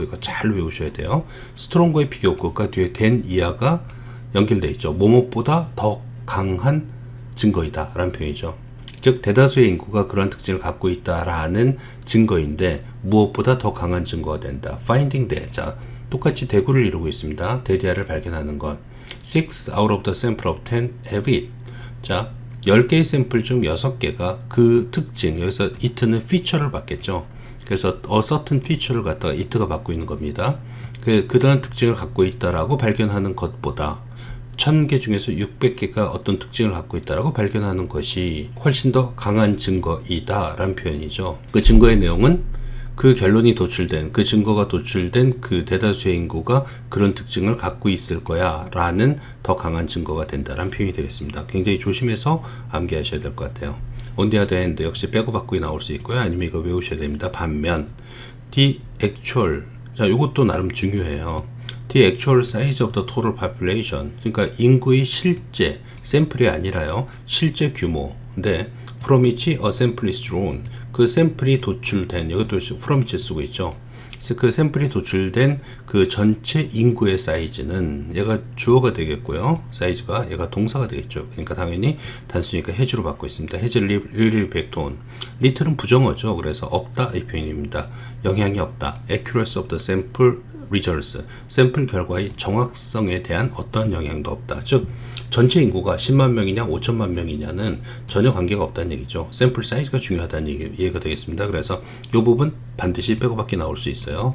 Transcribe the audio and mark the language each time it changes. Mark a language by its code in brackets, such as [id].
[ko] 이거 잘 외우셔야 돼요. 스트롱거의 비교급과 뒤에 된 이하가 연결되어 있죠. 뭐뭐보다 더 강한 증거이다 라는 표현이죠. 즉 대다수의 인구가 그런 특징을 갖고 있다라는 증거인데 무엇보다 더 강한 증거가 된다. [en] Finding that. [ko] 자, 똑같이 대구를 이루고 있습니다. 대디아를 발견하는 것. [en] 6 out of the sample of 10 have it. [ko] 자, 10개의 샘플 중 6개가 그 특징, 여기서 it는 feature를 받겠죠. 그래서 a certain feature를 갖다가 it가 받고 있는 겁니다. 그런 특징을 갖고 있다라고 발견하는 것보다 1000개 중에서 600개가 어떤 특징을 갖고 있다라고 발견하는 것이 훨씬 더 강한 증거이다 라는 표현이죠. 그 증거의 내용은 그 결론이 도출된, 그 증거가 도출된 그 대다수의 인구가 그런 특징을 갖고 있을 거야 라는 더 강한 증거가 된다는 표현이 되겠습니다. 굉장히 조심해서 암기하셔야 될 것 같아요. [en] on the other hand [ko] 역시 빼고 바꾸기 나올 수 있고요. 아니면 이거 외우셔야 됩니다. 반면 [en] the actual, [ko] 자 요것도 나름 중요해요. [en] The actual size of the total population, [ko] 그러니까 인구의 실제 샘플이 아니라요, 실제 규모인데 [en] from which a sample is drawn, [ko] 그 샘플이 도출된, 여기도 [en] from which [ko] 쓰고 있죠. 그래서 그 샘플이 도출된 그 전체 인구의 사이즈는, 얘가 주어가 되겠고요, 사이즈가 얘가 동사가 되겠죠. 그러니까 당연히 단수니까 has로 받고 있습니다. [en] has really effect on, little은 [ko] 부정어죠. 그래서 없다 이 표현입니다. 영향이 없다. [en] accuracy of the sample results, [ko] 샘플 결과의 정확성에 대한 어떤 영향도 없다. 즉 전체 인구가 10만 명이냐 5천만 명이냐는 전혀 관계가 없다는 얘기죠. 샘플 사이즈가 중요하다는 얘기가 되겠습니다. 그래서 이 부분 반드시 빼고 밖에 나올 수 있어요.